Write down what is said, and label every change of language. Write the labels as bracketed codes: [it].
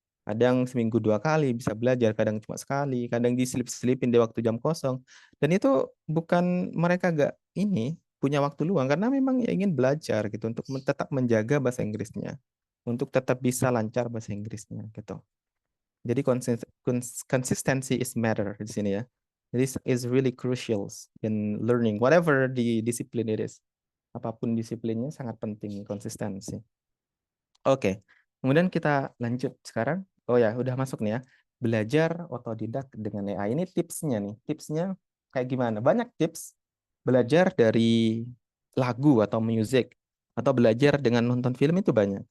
[id] Kadang seminggu 2 kali bisa belajar, kadang cuma sekali, kadang diselip-selipin di waktu jam kosong. Dan itu bukan mereka gak ini punya waktu luang, karena memang ya ingin belajar gitu untuk tetap menjaga bahasa Inggrisnya, untuk tetap bisa lancar bahasa Inggrisnya gitu. Jadi [en] consistency is matter [id] di sini ya. [en] Jadi is really crucial in learning whatever the discipline it is. [id] Apapun disiplinnya sangat penting konsistensi. Oke. Kemudian kita lanjut sekarang. Oh ya, udah masuk nih ya. Belajar otodidak dengan AI. Ini tipsnya nih. Tipsnya kayak gimana? Banyak tips. Belajar dari lagu atau music atau belajar dengan nonton film itu banyak.